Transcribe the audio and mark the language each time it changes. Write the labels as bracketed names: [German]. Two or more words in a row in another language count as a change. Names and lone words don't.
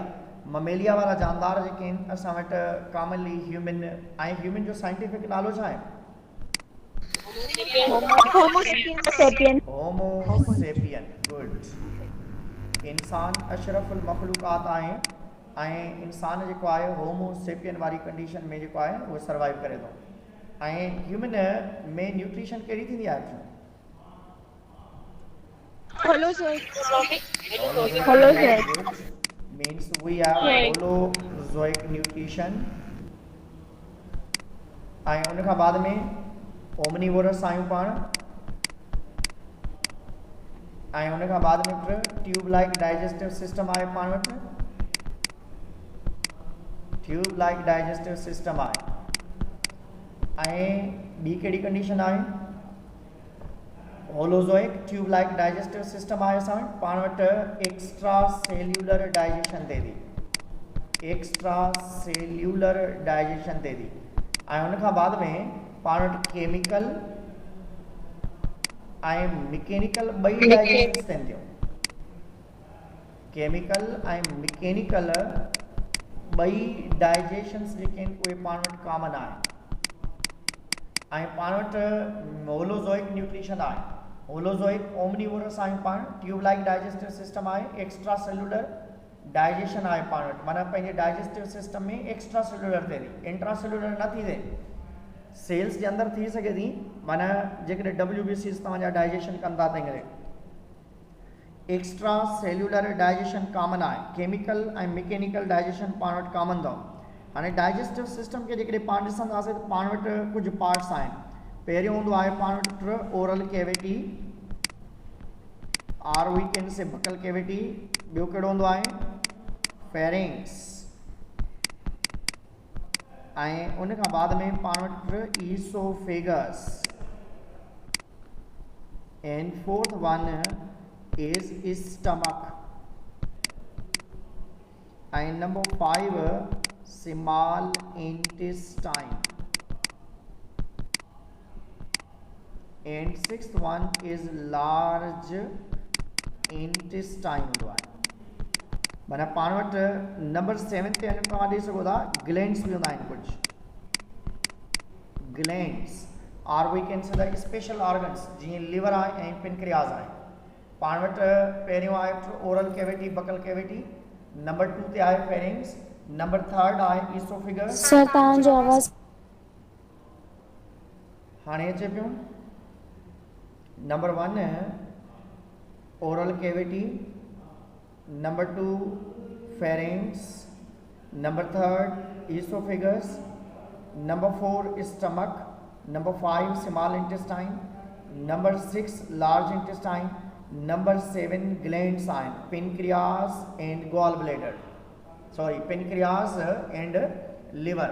[Sindhi] मम्मेलिया वारा जानदार जेके आहिनि असां वटि [English] commonly human, [Sindhi] ऐं ह्यूमन जो साइंटिफिक नालो छा आहे? होमो सेपियन। होमो सेपियन। गुड। इंसान अशरफुल मखलूक़ात आहे, ऐं इंसान जेको आहे होमो सेपियन वारी कंडीशन में जेको आहे उहो सर्वाइव करे थो। ऐं ह्यूमन में न्यूट्रिशन कहिड़ी थींदी आहे? [English] Means we have holozoic nutrition। [Sindhi] ऐं उन खां बाद में ओमनीवोरस आहियूं पाण, ऐं उन खां बाद में [English] tube like digestive system [Sindhi] आहे पाण वटि, [English] tube like digestive system [Sindhi] आहे। ऐं ॿी कहिड़ी कंडीशन आहे? [English] holozoic tube like digestive system [Sindhi] आहे असां वटि, पाण वटि [English] extra cellular digestion [Sindhi] थिए थी, [English] extra cellular digestion [Sindhi] थिए थी। ऐं उन खां बाद में पाण वटि केमिकल ऐं मैकेनिकल ॿई डाइजेशन थियनि थियूं, केमिकल ऐं मैकेनिकल ॿई डाइजेशन्स जेके आहिनि उहे पाण वटि कॉमन आहे। ऐं पाण वटि [English] holozoic nutrition [Sindhi] आहे, [English] holozoic omnivorous [Sindhi] आहियूं पाण, [English] tube like digestive system [Sindhi] आहे, [English] extra cellular digestion [Sindhi] आहे पाण वटि, माना पंहिंजे [English] digestive system [Sindhi] में [English] extra cellular [Sindhi] थिए थी, [English] intra cellular [Sindhi] न थी थिए। सेल्स जे अंदरि थी सघे थी, माना जेकॾहिं WBCs तव्हांजा डाइजेशन कनि था तंहिं करे [English] extra cellular digestion [Sindhi] कॉमन आहे, केमिकल ऐं मैकेनिकल डाइजेशन पाण वटि कॉमन अथव। हाणे [English] digestive system [Sindhi] खे जेकॾहिं पाण ॾिसंदासीं त पाण वटि कुझु पार्ट्स आहिनि। पहिरियों हूंदो आहे पाण वटि [English] oral cavity, or we can say buccal cavity. [Sindhi] ॿियो कहिड़ो हूंदो आहे? फेरिंग्स। ऐं उन खां बाद में पाण वटि ईसोफेगस। [English] and fourth one is stomach. And number 5 small intestine. And 6th one is large intestine [Sindhi] हूंदो आहे। माना पाण वटि नंबर 7 ते तव्हां ॾेई सघो था ग्लैंड्स बि हूंदा आहिनि कुझु। ग्लैंड्स [English] or we can say the special organs [Sindhi] जीअं लिवर आहे ऐं पेनक्रियास आहे। पाण वटि पहिरियों आहे [English] oral cavity buccal cavity, [Sindhi] नंबर 2 ते आहे फेरिंग्स, नंबर 3 आहे ईसोफेगस। सर तव्हांजो आवाज़ हाणे अचे पियो। नंबर 1 [English] oral cavity, [Sindhi] नंबर 2 फेरिंग्स, नंबर 3 ईसोफेगस, नंबर 4 स्टमक, नंबर 5 [English] small intestine, [Sindhi] नंबर 6 [English] large intestine, [Sindhi] नंबर 7 ग्लैंड्स आहिनि [English] pancreas and gall bladder, sorry pancreas and liver.